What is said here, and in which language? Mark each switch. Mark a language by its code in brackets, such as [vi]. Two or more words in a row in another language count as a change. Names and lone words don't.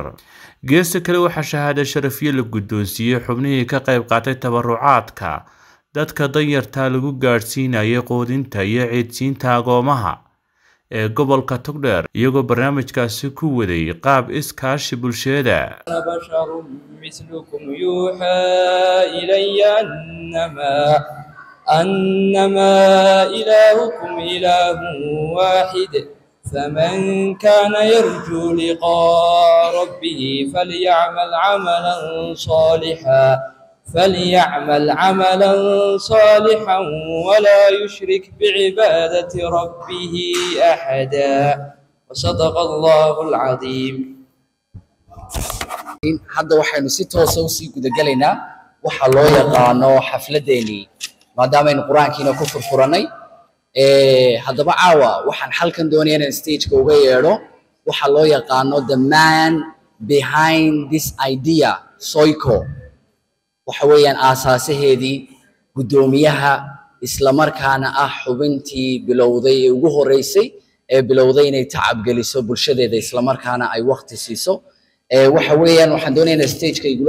[so] geesta kale waxaa shahaado sharafyo la guddoonsiiyey xubnihii ka qayb qaatay tabarucaadka dadka danyarta lagu gaadhsiinayay quudinta iyo ciidsiinta agoomaha ee gobolka Togdheer iyagoo barnaamijkaasi ku waday qaab iskaashi bulshada. [ar] أنما إلهكم إله واحد فمن كان يرجو لقاء ربه فليعمل عملا صالحا ولا يشرك بعبادة ربه أحدا وصدق الله العظيم. [so] hadda waxaynu si toos ah u sii guda galaynaa waxa loo yaqaano xafladeeni maadaama quraankiina ku furfuranay haddaba caawa waxaan halkan doonayaa in stage-ka uga yeedho waxa loo yaqaano [en] the man behind this idea [so] Seyko waxa weeyaan aasaasaheedii gudoomiyaha isla markaana ah xubintii bilowday ee ugu horeysay ee bilowday inay tacab geliso bulshadeeda isla markaana ay waqti siiso waxa weeyaan waxaan doonayaa in stage-ka igula